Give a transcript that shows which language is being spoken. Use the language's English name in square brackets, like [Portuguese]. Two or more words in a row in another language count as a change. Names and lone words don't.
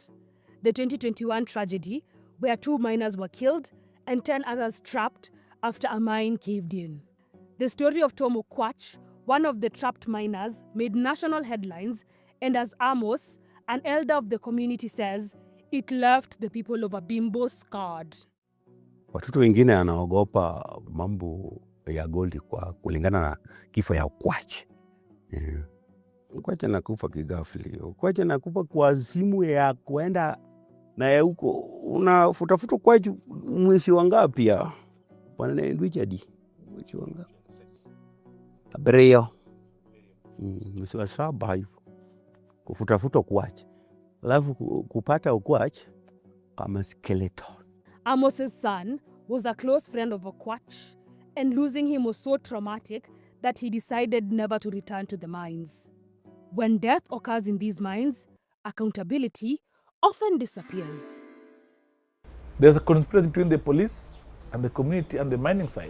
[English] The 2021 tragedy, where 2 miners were killed and 10 others trapped after a mine caved in. The story of Tom Okwach, one of the trapped miners, made national headlines, and as Amos, an elder of the community, says, it left the people of Abimbo scarred. [Swahili] Watoto wengine anaogopa mambo ya goldi kwa kulingana na kifo ya Okwach. Okwach anakufa kigafli. Okwach anakufa kwa simu ya kuenda na ya huko. Unafutafuta Okwach mwezi wangapi ya? Bwana Richard, mwezi wangapi? Abreo. Mwezi wa 7 hivyo. Kufutafuta Okwach. Alafu kupata Okwach kama skeleton. [English] Amos's son was a close friend of Okwach, and losing him was so traumatic that he decided never to return to the mines. When death occurs in these mines, accountability often disappears. There's a conspiracy between the police and the community and the mining site.